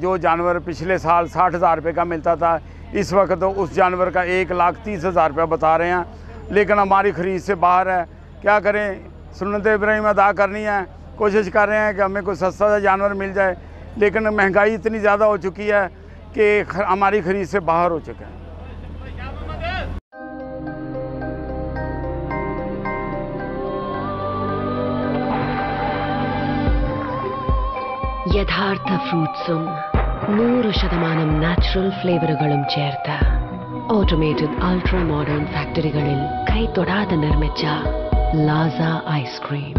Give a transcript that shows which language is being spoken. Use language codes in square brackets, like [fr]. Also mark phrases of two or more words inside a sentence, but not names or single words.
[ur] جو جانور پچھلے سال 60,000 روپے کا ملتا تھا، اس وقت اس جانور کا 1,30,000 روپے بتا رہے ہیں، لیکن ہماری خرید سے باہر ہے۔ کیا کریں، سنت ابراہیم ادا کرنی ہے، کوشش کر رہے ہیں کہ ہمیں کوئی سستا سا جانور مل جائے، لیکن مہنگائی اتنی زیادہ ہو چکی ہے کہ ہماری خرید سے باہر ہو چکا ہے۔ [ml] യഥാർത്ഥ ഫ്രൂട്ട്സും 100% നാച്ചുറൽ ഫ്ലേവറുകളും ചേർത്ത് [en] automated ultra modern [ml] ഫാക്ടറികളിൽ കൈതൊടാതെ നിർമ്മിച്ച ലാസ ഐസ്ക്രീം.